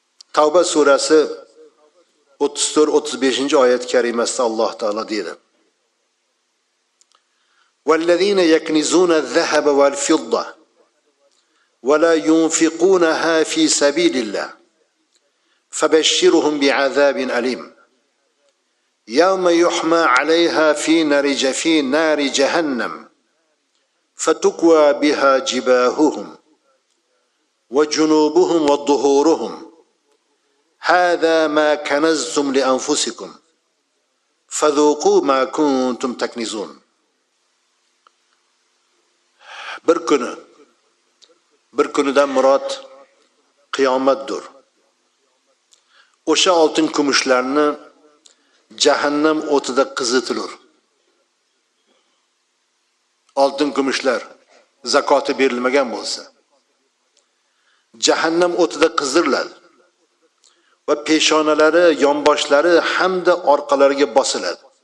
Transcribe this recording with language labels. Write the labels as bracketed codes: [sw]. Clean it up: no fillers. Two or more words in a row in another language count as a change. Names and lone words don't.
[uz] Tavba surasi 34-35 karimasida Alloh taolo deydi: [ar] وَالَّذِينَ يَكْنِزُونَ الذَّهَبَ وَالْفِضَّةَ وَلَا يُنْفِقُونَهَا فِي سَبِيلِ اللَّهِ فَبَشِّرْهُم بِعَذَابٍ أَلِيمٍ يَوْمَ يُحْمَى عَلَيْهَا فِي نَارِ جَهَنَّمَ فَتُكْوَى بِهَا جِبَاهُهُمْ وَجُنُوبُهُمْ وَظُهُورُهُمْ هَذَا مَا كَنَزْتُمْ لِأَنفُسِكُمْ فَذُوقُوا مَا كُنتُمْ تَكْنِزُونَ. [uz] Bir kunidan murod qiyomatdir. O'sha oltin kumushlarni jahannam o'tida qizitilur. Oltin kumushlar zakoti berilmagan bo'lsa, jahannam o'tida qiziriladi va peshonalari, yonboshlari hamda orqalariga bosiladi.